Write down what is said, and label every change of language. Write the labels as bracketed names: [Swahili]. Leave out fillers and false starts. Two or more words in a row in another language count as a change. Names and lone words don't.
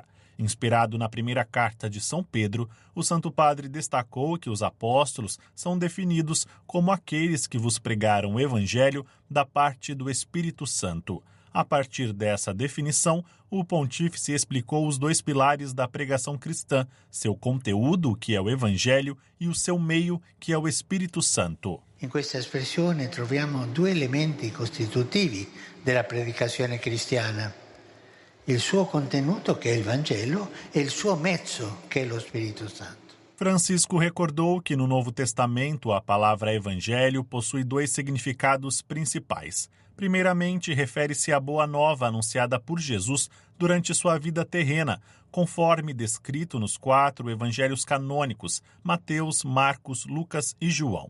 [Portuguese] Inspirado na primeira carta de São Pedro, o Santo Padre destacou que os apóstolos são definidos como aqueles que vos pregaram o Evangelho da parte do Espírito Santo. A partir dessa definição, o pontífice explicou os 2 pilares da pregação cristã, seu conteúdo, que é o Evangelho, e o seu meio, que é o Espírito Santo. [Italian] In questa espressione troviamo due elementi costitutivi della predicazione cristiana: il suo contenuto, che è il Vangelo, e il suo mezzo, che è lo Spirito Santo. [Portuguese] Francisco recordou que no Novo Testamento a palavra evangelho possui dois significados principais. Primeiramente, refere-se à boa nova anunciada por Jesus durante sua vida terrena, conforme descrito nos 4 evangelhos canônicos, Mateus, Marcos, Lucas e João.